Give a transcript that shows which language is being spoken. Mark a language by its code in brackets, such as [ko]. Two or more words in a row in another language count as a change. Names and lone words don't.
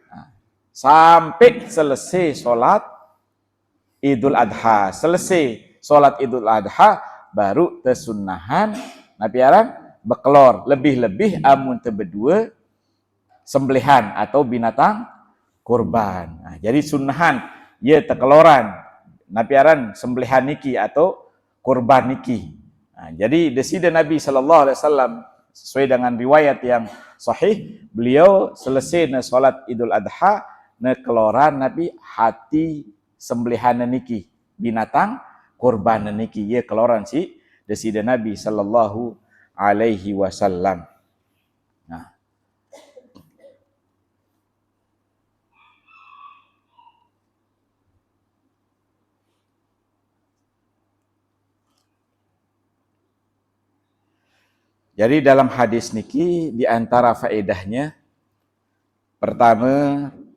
[id] Nah, sampai selesai solat Idul Adha. [sas] Selesai solat Idul Adha baru tersunnahan Nabi aran bekelor. Lebih-lebih amun tebedua sembelihan atau binatang kurban. Nah, jadi sunnahan ia tekeloran Nabi aran sembelihan niki atau kurban niki. Nah, jadi desida Nabi SAW [id] sesuai dengan riwayat yang sahih, [sas] beliau selesai na solat Idul Adha na keloran Nabi hati sembelihan niki binatang kurban niki ia keloran si desida Nabi [ar] صلى الله عليه وسلم. [id] Nah, jadi dalam hadis niki di antara faedahnya pertama